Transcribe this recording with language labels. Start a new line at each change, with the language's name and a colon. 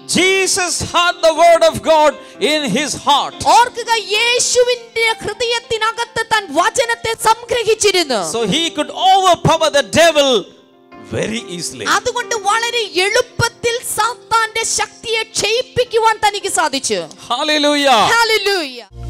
English: Jesus had the word of God in his heart.
Malayalam: ഓർക്കുക, യേശുവിന്റെ ഹൃദയത്തിനകത്ത് താൻ വചനത്തെ സംഗ്രഹിച്ചിരുന്നു.
English: So he could overpower the devil very easily.
Malayalam: അതുകൊണ്ട് വളരെ എളുപ്പത്തിൽ സാത്താന്റെ ശക്തിയെ ക്ഷയിപ്പിക്കുവാൻ തനിക്ക് സാധിച്ചു.
English: Hallelujah. Hallelujah.